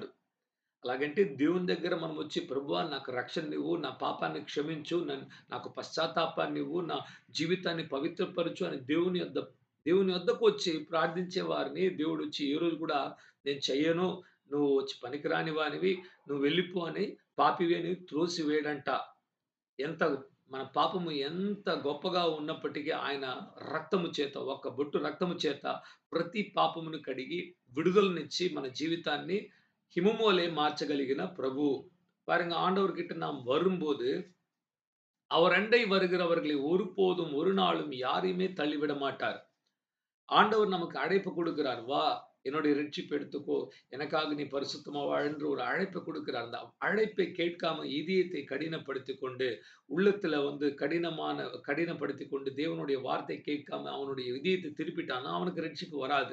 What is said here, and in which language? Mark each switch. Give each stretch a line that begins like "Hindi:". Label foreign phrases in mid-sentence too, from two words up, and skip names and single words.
Telugu: అలాగంటే దేవుని దగ్గర మనం వచ్చి ప్రభువా నాకు రక్షణనివ్వు, నా పాపాన్ని క్షమించు, నాకు పశ్చాత్తాపాన్నివ్వు, నా జీవితాన్ని పవిత్రపరచు అని దేవుని యొద్దకు వచ్చి ప్రార్థించే వారిని దేవుడొచ్చి ఏ రోజు కూడా నేను చెయ్యను, నువ్వు వచ్చి పనికిరాని వానివి, నువ్వు వెళ్ళిపో అని పాపివి అని త్రోసివేయడంట. ఎంత మన పాపము ఎంత గొప్పగా ఉన్నప్పటికీ ఆయన రక్తము చేత, ఒక్క బొట్టు రక్తము చేత ప్రతి పాపమును కడిగి విడుదలనిచ్చి మన జీవితాన్ని హిమమోలే மாற்றகலிகின பிரபு.
Tamil: பாருங்க ஆண்டவர்கிட்ட நாம் வரும்போது, அவர் அண்டை வருகிறவர்களை ஒருபோதும் ஒரு நாளும் யாரையுமே தள்ளிவிட மாட்டார். ஆண்டவர் நமக்கு அழைப்பு கொடுக்கிறார். வா, என்னுடைய ரட்சிப்பை எடுத்துக்கோ. எனக்காக நீ பரிசுத்தமா வாழ் என்று ஒரு அழைப்பை கொடுக்கிறார். அந்த அழைப்பை கேட்காம இதயத்தை கடினப்படுத்திக் கொண்டு, உள்ளத்துல கடினப்படுத்திக் கொண்டு தேவனுடைய வார்த்தை கேட்காம அவனுடைய இதயத்தை திருப்பிட்டான்னா, அவனுக்கு ரட்சிப்பு வராது.